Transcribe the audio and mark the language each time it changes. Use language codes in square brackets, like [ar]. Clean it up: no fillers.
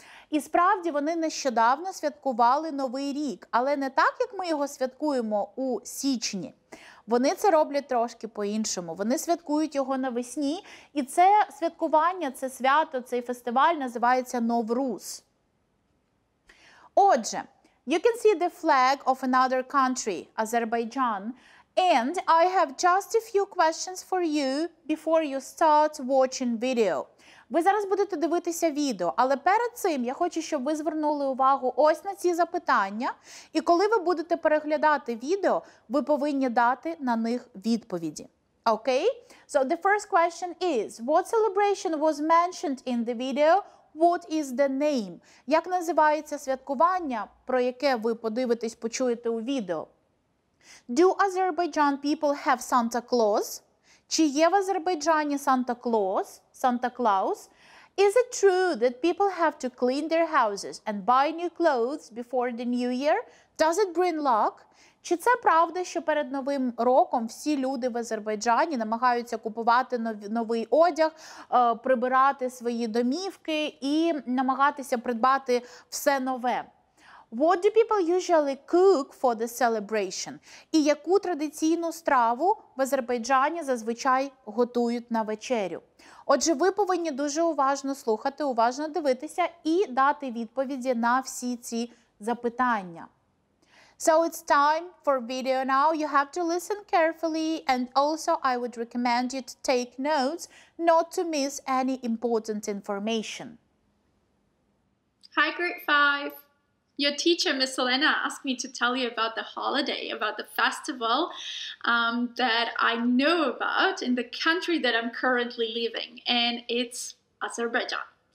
[uk] І справді вони нещодавно святкували Новий рік, але не так, як ми його святкуємо у січні. Вони це роблять трошки по-іншому. Вони святкують його навесні, і це святкування, це свято, цей фестиваль називається Nowruz. [en] Отже, you can see the flag of another country, Azerbaijan, and I have just a few questions for you before you start watching video. [uk] Ви зараз будете дивитися відео, але перед цим я хочу, щоб ви звернули увагу ось на ці запитання, і коли ви будете переглядати відео, ви повинні дати на них відповіді. [en] Okay? So the first question is, what celebration was mentioned in the video? What is the name? [uk] Як називається святкування, про яке ви подивитесь, почуєте у відео? [en] Do Azerbaijan people have Santa Claus? [uk] Чи є в Азербайджані Santa Claus? [en] Is it true that people have to clean their houses and buy new clothes before the new year? Does it bring luck? [uk] Чи це правда, що перед Новим роком всі люди в Азербайджані намагаються купувати новий одяг, прибирати свої домівки і намагатися придбати все нове? [en] What do people usually cook for the celebration? [uk] І яку традиційну страву в Азербайджані зазвичай готують на вечерю? Отже, ви повинні дуже уважно слухати, уважно дивитися і дати відповіді на всі ці запитання. [en] So it's time for video now. You have to listen carefully, and also I would recommend you to take notes not to miss any important information. Hi, grade 5. Your teacher, Miss Elena, asked me to tell you about the holiday, about the festival that I know about in the country that I'm currently living, and it's Azerbaijan.